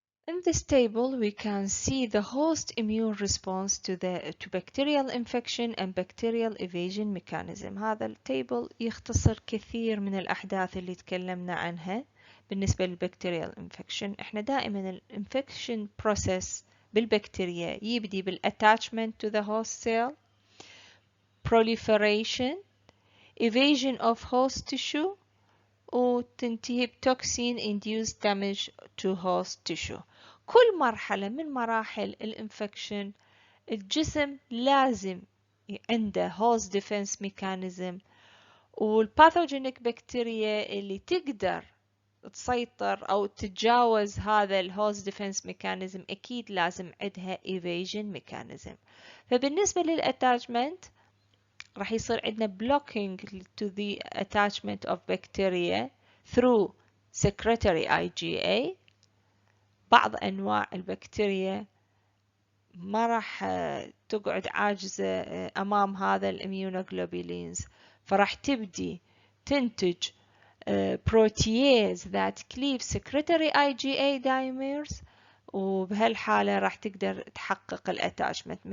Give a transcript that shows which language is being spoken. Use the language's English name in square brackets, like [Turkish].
[English] In this table, we can see the host immune response to bacterial infection and bacterial evasion mechanism. [Arabic] هذا التيبل يختصر كثير من الأحداث اللي تكلمنا عنها بالنسبة للبكتيريال infection. احنا دائما الانفكشن [English] process [Arabic] بالبكتيريا يبدي [English] بالattachment to the host cell, proliferation, evasion of host tissue, [Arabic] وتنتهي [English] بtoxin induced damage to host tissue. [Arabic] كل مرحلة من مراحل الانفكشن الجسم لازم عنده host defense mechanism، والباثوجينيك بكتيريا اللي تقدر تسيطر أو تتجاوز هذا الهوست ديفنس ميكانيزم أكيد لازم عندها evasion mechanism. فبالنسبة للأتاچمنت راح يصير عندنا [English] blocking to the attachment of bacteria through secretory IgA. [Arabic] بعض أنواع البكتيريا ما راح تقعد عاجزة أمام هذا الإميونوغلوبولينز، فراح تبدي تنتج protease that cleave secretory IgA dimers، وبهالحالة راح تقدر تحقق الاتاشمنت.